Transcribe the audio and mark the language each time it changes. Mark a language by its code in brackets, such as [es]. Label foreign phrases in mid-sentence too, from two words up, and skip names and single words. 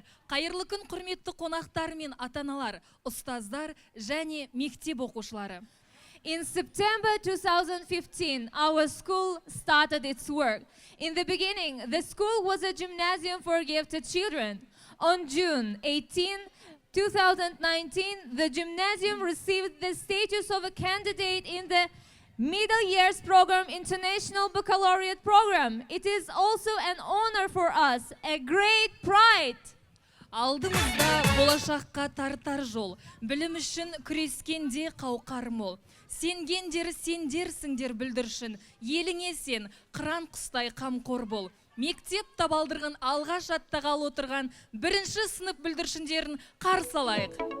[kk] Қайырлы күн құрметті қонақтар мен ата-аналар, ұстаздар және мектеп оқушылары. [en] In September 2015, our school started its work. In the beginning, the school was a gymnasium for gifted children. On June 18, 2019, the gymnasium received the status of a candidate in the Middle Years Program International Baccalaureate Program. It is also an honor for us, a great pride. [kk] Алдымызда болашаққа тартар жол, білім үшін күрескенде қауқар мол. Сенгендер сендерсіңдер бүлдіршін, еліңе сен, қыран құстай қамқор бол. Мектеп табалдырған алғаш аттағалы отырған бірінші сынып бүлдіршіндерін қарсы алайық.